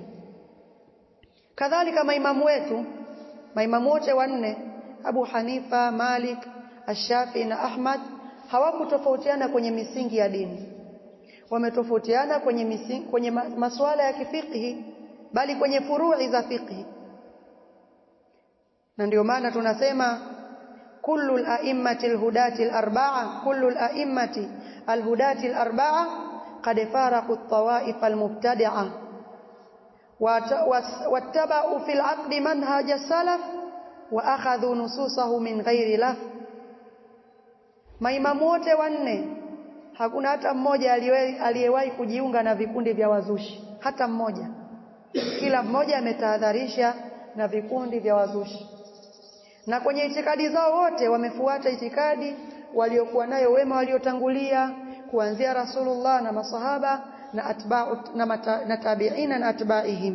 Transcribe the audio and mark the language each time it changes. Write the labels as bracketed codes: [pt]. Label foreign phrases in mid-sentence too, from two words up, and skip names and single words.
[sw] Kadhalika maimamu wetu, maimamu wote wanne, Abu Hanifa, Malik, Ash-Shafi'i na Ahmad, hawakutofautiana kwenye misingi ya dini. Wametofautiana kwenye masuala ya kifiqhi, bali kwenye furu'i za fiqhi. Na ndio maana tunasema [ar] كل الأئمة الهداة الأربعة كل الأئمة الهداة الأربعة قد فارقوا الطوائف المبتدعة واتبعوا في العقد منهج السلف وأخذوا نصوصه من غير لاف. [sw] Maimamu wote wanne hakuna hata mmoja aliyewahi kujiunga na vikundi vya wazushi, hata mmoja. Kila mmoja ametahadharisha na vikundi vya wazushi. Na kwenye itikadi zao wote wamefuata itikadi waliokuwa nayo wema waliotangulia, kuanzia Rasulullah na masahaba na atba'u na tabi'ina na atba'ihim.